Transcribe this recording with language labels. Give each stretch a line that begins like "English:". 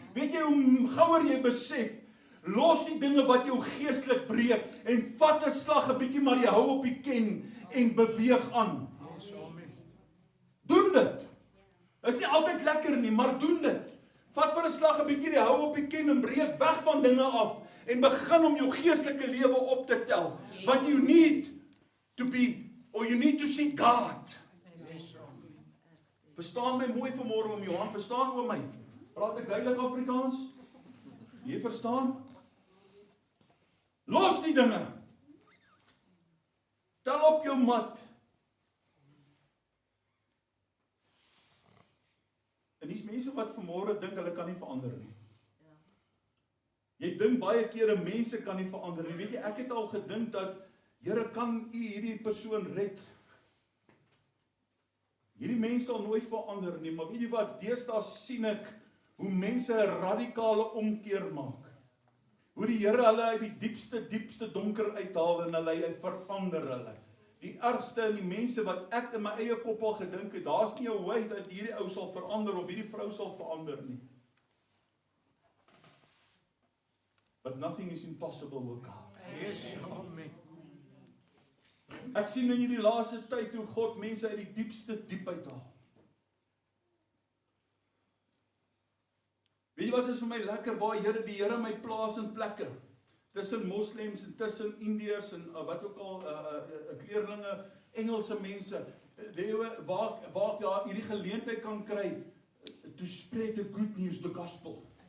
Afrikaans: Weet jy hoe gouer jy besef, los die dinge wat jou geestelik breek en vat 'n slag 'n bietjie, maar jy hou op die ken en beweeg aan.
English: Yes, amen.
Afrikaans: Doen dit. Is nie altyd lekker nie, maar doen dit. Vat vir 'n slag 'n bietjie, jy hou op die ken en breek weg van dinge af en begin om jou geestelike lewe op te tel. Want
English: you need to be, or you need to see God. Yes, amen.
Afrikaans: Verstaan my mooi vanmôre om Johan, verstaan oor my. Praat ek duidelik Afrikaans? Jy verstaan? Los die dinge. Tel op jou mat. En dis mense wat vanmôre dink hulle kan nie verander nie. Jy dink baie kere mense kan nie verander nie. Weet jy, ek het al gedink dat Here, kan U hierdie persoon red? Hierdie mens sal nooit verander nie, maar weet jy wat, deesdae sien ek hoe mense 'n radikale omkeer maak. Hoe die Here hulle uit die diepste donker uithaal en hulle verander hulle. Die ergste in die mense wat ek in my eie kop al gedink het, daar's nie 'n way dat hierdie ou sal verander of hierdie vrou sal verander nie.
English: But nothing is impossible with God. Yes, amen.
Afrikaans: Ek sien in hierdie laaste tyd hoe God mense uit die diepste diep uithaal. Weet jy wat is vir my lekker, waar die Here my plaas in plekke, tussen moslems en tussen Indiërs en wat ook al, kleerlinge, Engelse mense, waar jy hierdie geleentheid kan kry,
English: to spread the good news, the gospel.